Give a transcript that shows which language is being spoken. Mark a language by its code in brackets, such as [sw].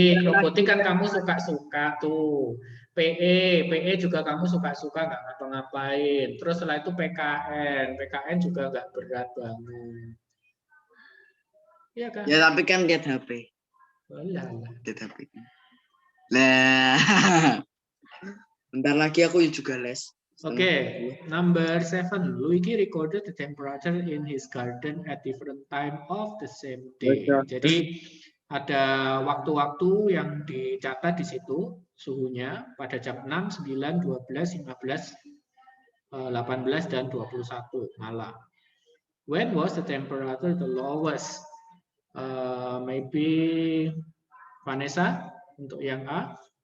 [id] Robotik kan kamu suka-suka tuh. PE juga kamu suka-suka nggak ngapa-ngapain. Terus setelah itu PKN juga nggak berat banget. Iya kan? Ya tapi kan lihat HP. Walah. Lihat HP. Nah. Bentar lagi aku juga les. [en] Oke, number 7. Luigi recorded the temperature in his garden at different time of the same day. [id] Jadi ada waktu-waktu yang dicatat di situ suhunya pada jam 6, 9, 12, 15, 18 dan 21 malam. [en] When was the temperature the lowest? [id] Maybe Vanessa untuk yang A.